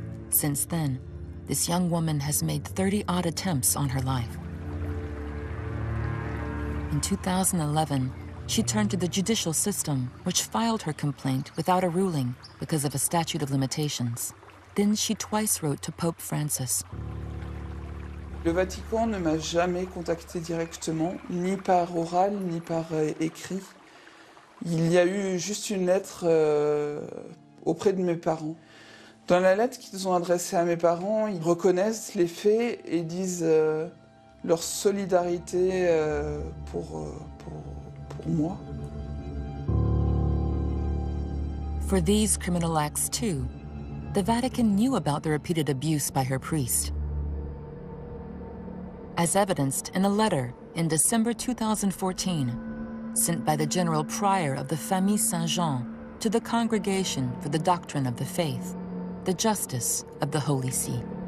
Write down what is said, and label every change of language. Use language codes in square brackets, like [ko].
[en] Since then, this young woman has made 30 odd attempts on her life. In 2011, she turned to the judicial system, which filed her complaint without a ruling because of a statute of limitations. Then she twice wrote to Pope Francis. [fr] Le Vatican ne m'a jamais contacté directement, ni par oral, ni par écrit. Il y a eu juste une lettre auprès de mes parents. Dans la lettre qu'ils ont adressée à mes parents, ils reconnaissent les faits et disent leur solidarité pour moi. [en] For these criminal acts too, the Vatican knew about the repeated abuse by her priest. As evidenced in a letter in December 2014, sent by the General Prior of the Famille Saint-Jean to the Congregation for the Doctrine of the Faith, the Justice of the Holy See.